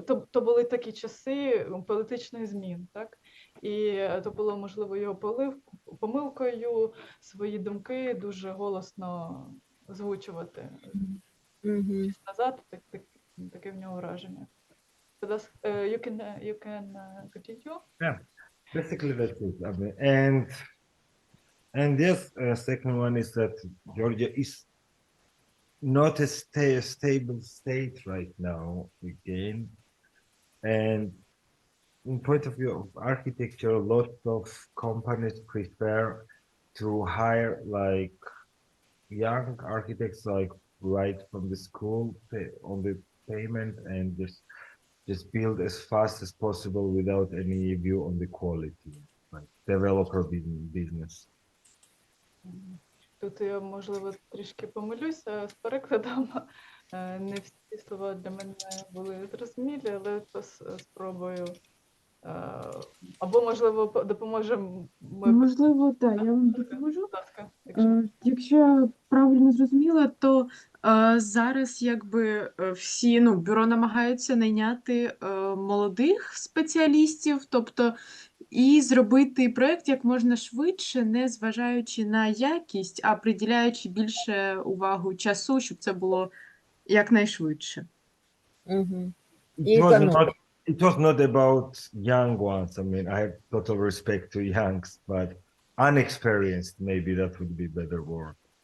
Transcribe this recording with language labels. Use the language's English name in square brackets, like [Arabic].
[Ukrainian] То були такі часи політичних змін, так? І то було, можливо, його помилкою свої думки дуже голосно озвучувати. Мгм. Час назад таке в нього враження. [English] You can continue? Yeah, basically that's it. I mean, and yes, second one is that Georgia is not a stable state right now again, and in point of view of architecture, lots of companies prefer to hire like young architects, like right from the school on the payment, and just build as fast as possible without any view on the quality, like developer business. [Ukrainian] Тут я, можливо, трішки помилюся з перекладом. Не всі слова для мене були зрозумілі, але спробую. Або, можливо, допоможемо ми. Можливо, так, я вам допоможу. Будь ласка, якщо Якщо я правильно зрозуміла, то зараз якби всі бюро намагаються найняти молодих спеціалістів, тобто і зробити проєкт як можна швидше, не зважаючи на якість, а приділяючи більше увагу часу, щоб це було якнайшвидше. Мгм. [English] It [Ukrainian] І [English] was [Ukrainian] економіка. [English] not. It was not about young ones. I mean, I have total respect to youngs, but unexperienced, maybe that would be better word.